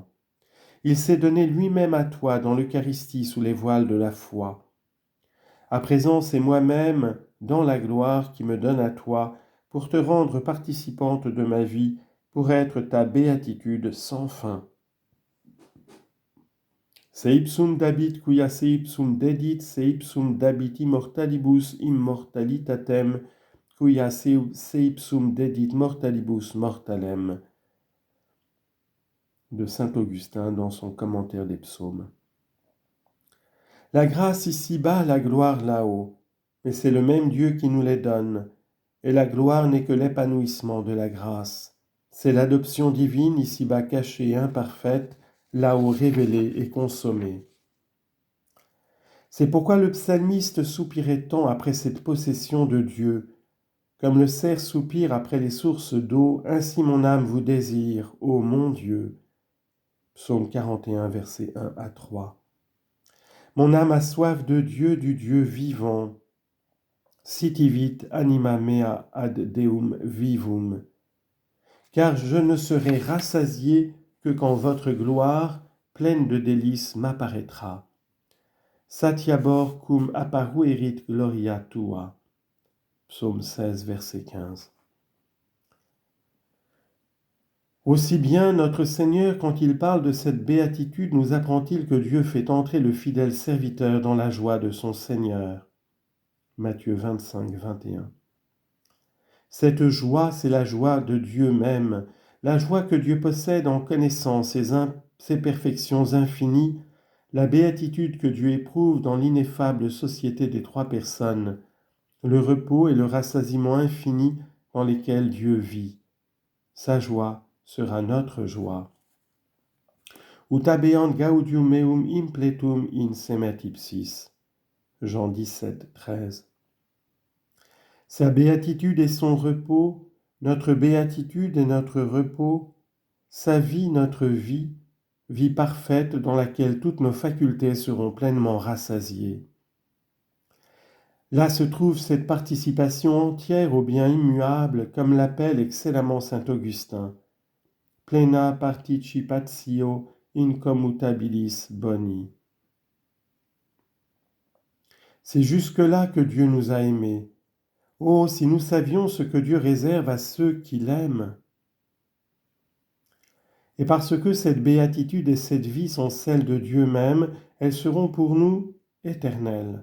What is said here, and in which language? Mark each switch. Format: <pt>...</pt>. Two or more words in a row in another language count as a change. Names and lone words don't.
<fr>Il s'est donné lui-même à toi dans l'Eucharistie sous les voiles de la foi. À présent, c'est moi-même, dans la gloire, qui me donne à toi pour te rendre participante de ma vie, pour être ta béatitude sans fin.</fr> <la>Se ipsum dabit quia se ipsum dedit, se ipsum dabit immortalibus immortalitatem, quia se ipsum dedit mortalibus mortalem.</la> <fr>De saint Augustin dans son commentaire des psaumes. La grâce ici-bas, la gloire là-haut, mais c'est le même Dieu qui nous les donne, et la gloire n'est que l'épanouissement de la grâce. C'est l'adoption divine ici-bas cachée et imparfaite, là-haut révélée et consommée. C'est pourquoi le psalmiste soupirait tant après cette possession de Dieu. Comme le cerf soupire après les sources d'eau, ainsi mon âme vous désire, ô mon Dieu. Psaume 41, versets 1 à 3. Mon âme a soif de Dieu, du Dieu vivant.</fr> <la>Sitivit anima mea ad Deum vivum.</la> <fr>Car je ne serai rassasié que quand votre gloire, pleine de délices, m'apparaîtra.</fr> <la>Satiabor cum apparuerit gloria tua.</la> <fr>Psaume 16, verset 15. Aussi bien notre Seigneur, quand il parle de cette béatitude, nous apprend-il que Dieu fait entrer le fidèle serviteur dans la joie de son Seigneur. Matthieu 25, 21. Cette joie, c'est la joie de Dieu même, la joie que Dieu possède en connaissant ses perfections infinies, la béatitude que Dieu éprouve dans l'ineffable société des trois personnes, le repos et le rassasiement infini dans lesquels Dieu vit. Sa joie sera notre joie.</fr> <la>Ut habeant gaudium meum impletum in semet ipsis.</la> <fr>Jean 17, 13. Sa béatitude est son repos, notre béatitude est notre repos, sa vie notre vie, vie parfaite dans laquelle toutes nos facultés seront pleinement rassasiées. Là se trouve cette participation entière au bien immuable, comme l'appelle excellemment saint Augustin.</fr> <la>Plena participatio incommutabilis boni.</la> <fr>C'est jusque-là que Dieu nous a aimés. Oh, si nous savions ce que Dieu réserve à ceux qui l'aiment. Et parce que cette béatitude et cette vie sont celles de Dieu même, elles seront pour nous éternelles.</fr>